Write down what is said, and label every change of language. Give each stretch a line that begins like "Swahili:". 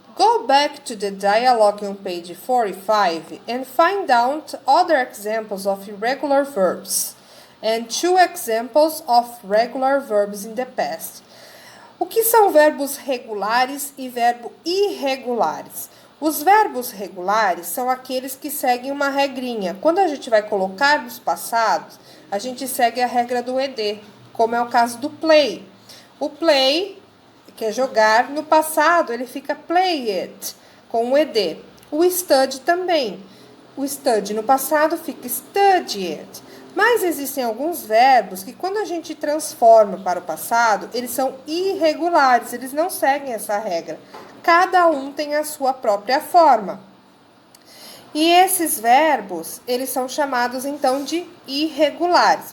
English: Go back to the dialogue on page 45 and find out other examples of irregular verbs and 2 examples of regular verbs in the past.
Portuguese: O que são verbos regulares e verbo irregulares? Os verbos regulares são aqueles que seguem uma regrinha. Quando a gente vai colocar nos passados, a gente segue a regra do ED, como é o caso do play. O play, que é jogar, no passado ele fica play it, com o ED. O study também. O study no passado fica study it. Mas existem alguns verbos que quando a gente transforma para o passado, eles são irregulares, eles não seguem essa regra. Cada um tem a sua própria forma. E esses verbos, eles são chamados então de irregulares.